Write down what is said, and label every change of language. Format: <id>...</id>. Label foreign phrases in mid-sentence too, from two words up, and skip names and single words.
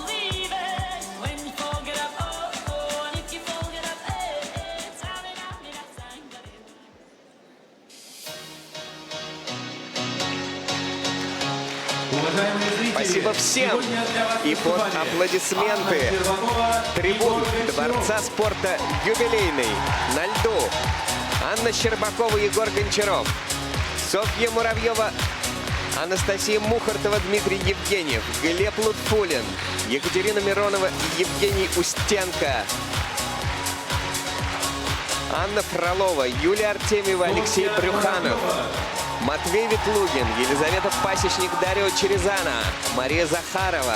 <ru>Спасибо всем и под аплодисменты трибун Дворца спорта «Юбилейный» на льду Анна Щербакова, Егор Гончаров, Софья Муравьева, Анастасия Мухартова, Дмитрий Евгеньев, Глеб Лутфулин, Екатерина Миронова и Евгений Устенко, Анна Фролова, Юлия Артемьева, Алексей Брюханов, Матвей Ветлугин, Елизавета Пасечник, Дарья Черезана, Мария Захарова,</ru>